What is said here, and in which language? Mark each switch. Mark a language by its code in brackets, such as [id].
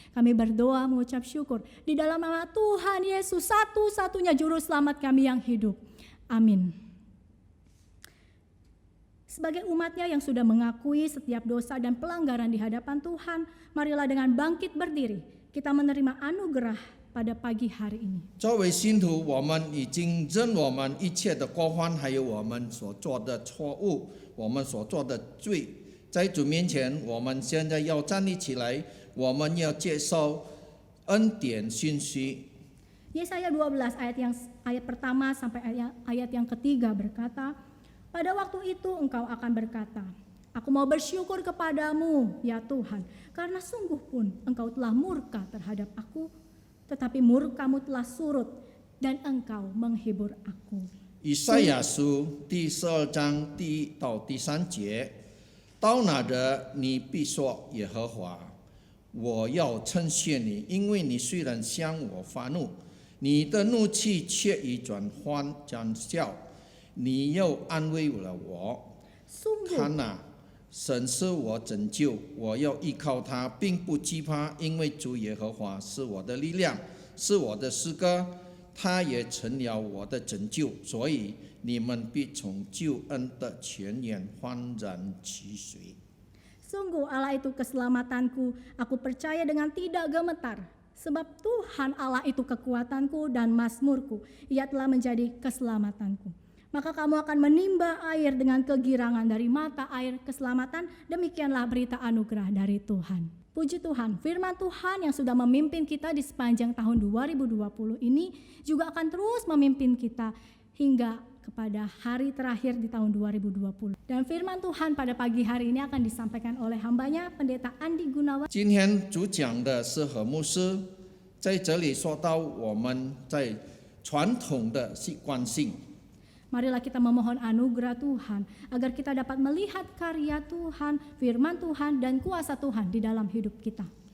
[id] Kami berdoa mengucap syukur di dalam nama Tuhan Yesus, satu-satunya juru selamat kami yang hidup. Amin. Sebagai umatnya yang sudah mengakui setiap dosa dan pelanggaran di hadapan Tuhan, marilah dengan bangkit berdiri, kita menerima anugerah pada pagi hari ini. [zh] 作为信徒，我们已经认我们一切的过犯，还有我们所做的错误，我们所做的罪，在主面前，我们现在要站立起来，我们要接受恩典信息。 [id] Yesaya 12 ayat pertama sampai ayat yang ketiga berkata, pada waktu itu engkau akan berkata, aku mau bersyukur kepadamu ya Tuhan, karena sungguh pun engkau telah murka terhadap aku, tetapi murkamu telah surut dan engkau menghibur aku. [zh] 以赛亚书第12章1到3节，到哪的你必说耶和华，我要称谢你，因为你虽然向我发怒，你的怒气却已转笑，你又安慰了我。看哪，神是我拯救，我要依靠他，并不惧怕，因为主耶和华是我的力量，是我的诗歌，他也成了我的拯救，所以你们必从救恩的泉源焕然起水。 [id] Sungguh Allah itu keselamatanku, aku percaya dengan tidak gemetar. Sebab Tuhan Allah itu kekuatanku dan mazmurku, Ia telah menjadi keselamatanku. Maka kamu akan menimba air dengan kegirangan dari mata air keselamatan, demikianlah berita anugerah dari Tuhan. Puji Tuhan, firman Tuhan yang sudah memimpin kita di sepanjang tahun 2020 ini juga akan terus memimpin kita hingga kepada hari terakhir di tahun 2020. Dan firman Tuhan pada pagi hari ini akan disampaikan oleh hambanya Pendeta Andi Gunawan. [zh] 今天主讲的是何牧师，在这里说到我们在传统的习惯性。 [id] Marilah kita memohon anugerah Tuhan agar kita dapat melihat karya Tuhan, firman Tuhan dan kuasa Tuhan di dalam hidup kita.